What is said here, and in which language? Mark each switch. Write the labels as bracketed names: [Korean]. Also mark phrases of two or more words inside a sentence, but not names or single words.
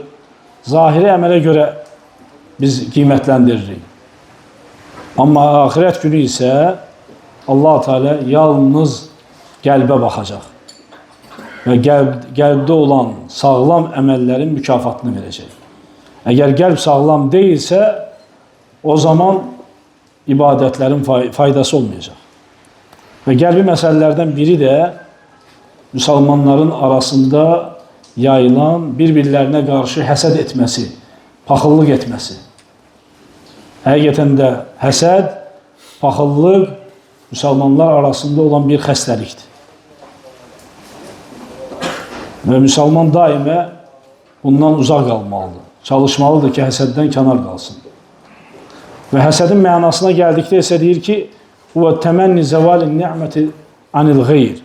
[Azerbaijani] Zahiri əmələ göre biz qiymətləndiririk. Amma ahirət günü ise Allah Teala yalnız qəlbə baxacaq. Ve qəlbdə olan sağlam əməllərin mükafatını verəcək. [Turkish] Eğer qəlb sağlam değilse, o zaman ibadetlerin faydası olmayacak. Ve qəlbi məsələlərdən biri de Müslümanların arasında yayılan birbirlerine karşı həsəd etmesi, paxıllıq etmesi. [Azerbaijani] Həqiqətən də həsəd, paxıllıq müsəlmanlar arasında olan bir xəstəlikdir. Və müsəlman daimə bundan uzaq qalmalıdır. Çalışmalıdır ki, həsəddən kənar qalsın. Və həsədin mənasına gəldikdə isə deyir ki, [Arabic] هو تمني زوال النعمة عن الغير.